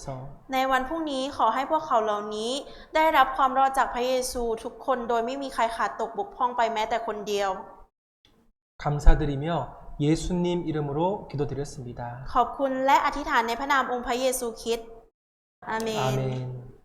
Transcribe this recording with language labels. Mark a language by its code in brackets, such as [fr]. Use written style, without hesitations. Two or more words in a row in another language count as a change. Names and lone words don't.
[th] ในวันพรุ่งนี้ขอให้พวกเขาเหล่านี้ได้รับความรอดจากพระเยซูทุกคนโดยไม่มีใครขาดตกบกพร่องไปแม้แต่คนเดียว [ko] 감사드리며 예수님 이름으로 기도드렸습니다. [th] ขอบคุณและอธิษฐานในพระนามองค์พระเยซูคริสต์อาเมน [ko] 아멘.